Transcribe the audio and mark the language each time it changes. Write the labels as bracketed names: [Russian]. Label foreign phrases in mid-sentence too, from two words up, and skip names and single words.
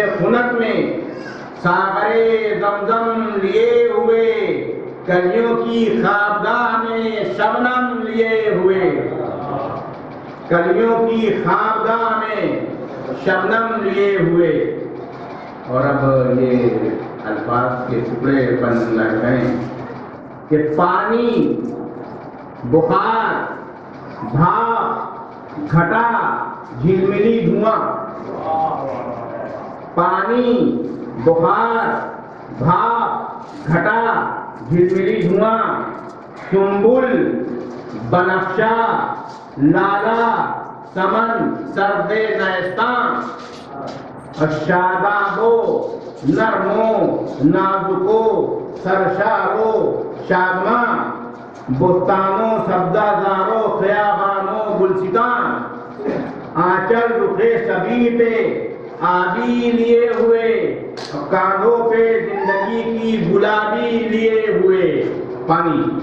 [Urdu] خنک میں ساغرے زمزم لیے ہوئے، کلیوں کی خوابگاہ میں شبنم لیے ہوئے، کلیوں کی خوابگاہ میں شبنم لیے ہوئے، اور اب یہ الفاظ کے ٹکڑے بن لگ گئے کہ پانی، بخار، بھاپ، گھٹا، جھلملی دھواں، پانی، بخار، بھاپ، گھٹا، جھلملی دھواں، سنبل، بنفشہ، لالا، سمن، سرد نیستان، اور شادابو، نرمو، نازکو، سرشارو، شادماں، بستانوں، سبزہ زاروں، خیابانوں، گلستان، آنچل رخے سبھی پہ آبی لیے ہوئے، کاندھوں پہ زندگی کی گلابی لیے ہوئے پانی،